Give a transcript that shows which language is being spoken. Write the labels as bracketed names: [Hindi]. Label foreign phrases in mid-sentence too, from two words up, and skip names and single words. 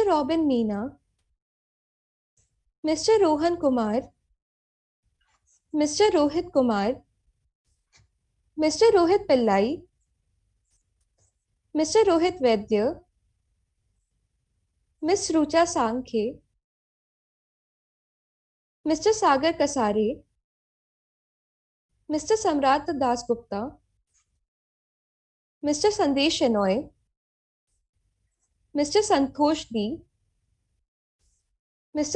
[English] Robin Meena, Mr. Rohan Kumar, Mr. Rohit Kumar, Mr. Rohit Pillai, Mr. Rohit Vaidya, Miss Rucha Sankhe, Mr. Sagar Kasare, Mr. Samrat Das Gupta, Mr. Sandesh Shenoy, Mr. Santosh D, Mr.